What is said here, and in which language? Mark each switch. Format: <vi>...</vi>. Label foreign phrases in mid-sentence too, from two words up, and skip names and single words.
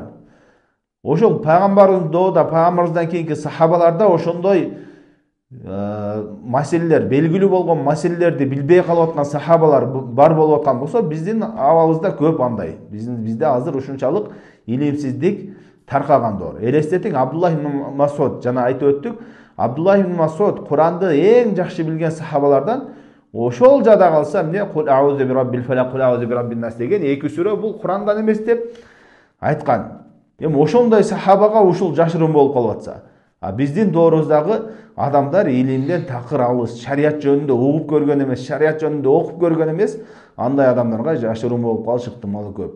<ky>Ошол пайгамбарыбыз доодо, пайгамбарыбыздан кийинки сахабаларда ошондой маселелер, белгилүү болгон маселелерди билбей калып аткан сахабалар бар болуп аткан болсо, биздин абалыбызда көп андай. Бизде азыр ушунчалык илимсиздик таркаган доор. Элестетиң, Абдуллах ибн Масуд, жана айтып өттүк, Абдуллах ибн Масуд Куранды эң жакшы билген сахабалардан. Ошол жада калса, эмне</ky> <ar>قل أعوذ برب الفلق, قل أعوذ برب الناس</ar> <ky>деген эки сүрө бул Курандан эмес деп айткан. Эми ошондой сахабага ушул жашыруун болуп калып атса, биздин доорубуздагы адамдар илимден такыр алыс, шарият жөнүндө угуп көргөн эмес, шарият жөнүндө окуп көргөн эмес, андай адамдарга жашыруун болуп калыш ыктымалы көп.</ky>